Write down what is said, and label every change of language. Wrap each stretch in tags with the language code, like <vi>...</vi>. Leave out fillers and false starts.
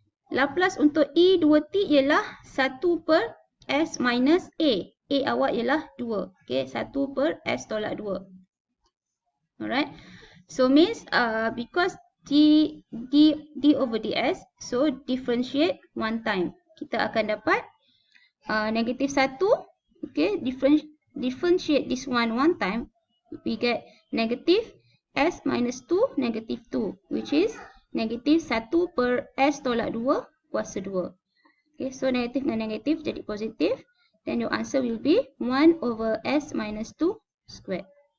<ms>Laplace untuk e2t ialah 1 per s minus a. A awak ialah 2. Okay, 1 per s tolak 2.</ms> <en>Alright, so means because d over ds, so differentiate 1 time.</en> <ms>Kita akan dapat negative 1.</ms> <en>Okay, differentiate this one 1 time. We get negative s minus 2 negative 2, which is negative 1 per s</en> <ms>tolak 2 kuasa 2. Okay, so negatif dengan negatif jadi positif.</ms> <en>Then your answer will be 1 over s minus 2 squared.</en>